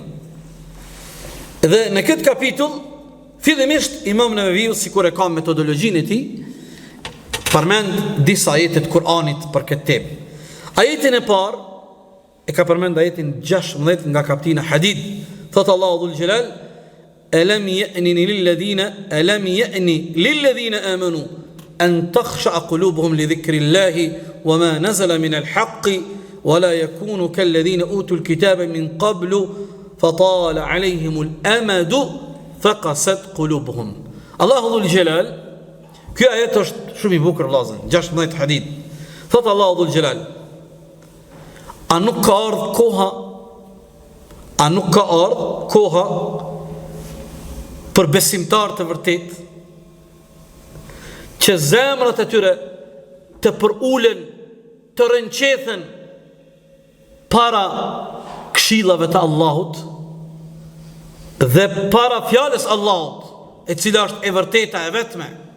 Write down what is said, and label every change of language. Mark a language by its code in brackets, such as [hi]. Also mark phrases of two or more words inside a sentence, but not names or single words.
[sq] Dhe në këtë kapitull, fillimisht Imam Neveviu, sikur e ka metodologjinë e tij, përmend disa ajete të Kur'anit për këtë temë. Ajetin e parë e ka përmend ajetin 16 nga kapitulla Hadid. Thot [ar] الله ذو الجلال: "ألم يأن للذين آمنوا أن تخشع قلوبهم لذكر الله وما نزل من الحق ولا يكونوا كالذين أوتوا الكتاب من قبل فطال عليهم الأمد فقست قلوبهم." الله ذو الجلال, [sq] ky ajet është shumë i bukur vëllazër, 16 Hadid. Thot [ar] الله ذو الجلال: [sq] A nuk ka ardhur koha për besimtar të vërtet që zemrat e tyre të përulen, të rënqethen para këshillave të Allahut dhe para fjalës Allahut, e cila është e vërteta e vetme.